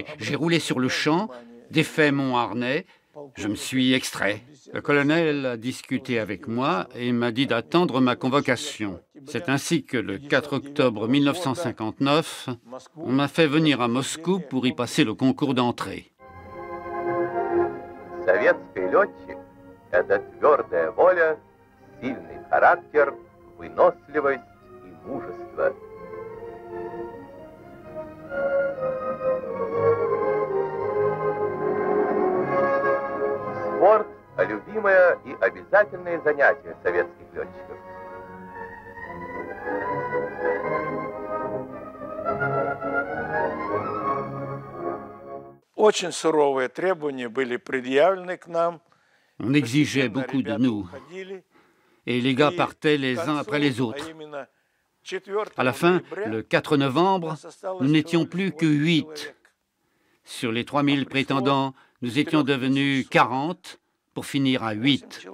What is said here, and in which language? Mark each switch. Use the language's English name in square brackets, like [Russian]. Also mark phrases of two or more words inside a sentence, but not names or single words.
[French] J'ai roulé sur le champ, défait mon harnais, je me suis extrait. Le colonel a discuté avec moi et m'a dit d'attendre ma convocation. C'est ainsi que le 4 octobre 1959, on m'a fait venir à Moscou pour y passer le concours d'entrée. [Russian] Советский летчик – это твердая воля, сильный характер, выносливость и мужество. Спорт – любимое и обязательное занятие советских летчиков. Очень суровые требования были предъявлены к нам. [French] On exigeait beaucoup de nous, et les gars partaient les uns après les autres. À la fin, le 4 novembre, nous n'étions plus que 8. Sur les 3000 prétendants, nous étions devenus 40 pour finir à 8.